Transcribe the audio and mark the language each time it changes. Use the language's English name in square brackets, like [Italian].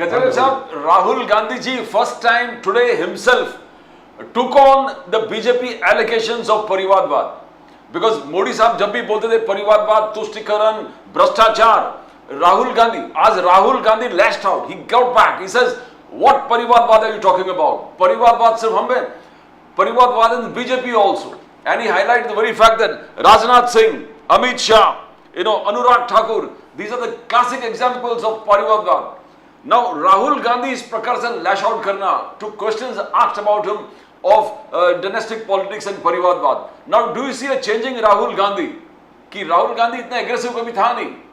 [English] गजरे साहब, Rahul Gandhi ji first time today himself took on the BJP allegations of परिवारवाद, because [Hindi] Modi साहब जब भी बोलते थे परिवारवाद, तुष्टीकरण, भ्रष्टाचार, [English] Rahul Gandhi lashed out, he got back, he says what परिवारवाद are you talking about? [Hindi] परिवारवाद सिर्फ हम में, [English] परिवारवाद in BJP also, and he highlighted the very fact that Rajnath Singh, Amit Shah, Anurag Thakur, these are the classic examples of परिवारवाद. Now Rahul Gandhi [Hindi] इस प्रकार से [English] lash out करना to questions asked about him of domestic politics and परिवारवाद. Now do you see a changing Rahul Gandhi? [Hindi] कि राहुल गांधी इतना aggressive कभी था नहीं.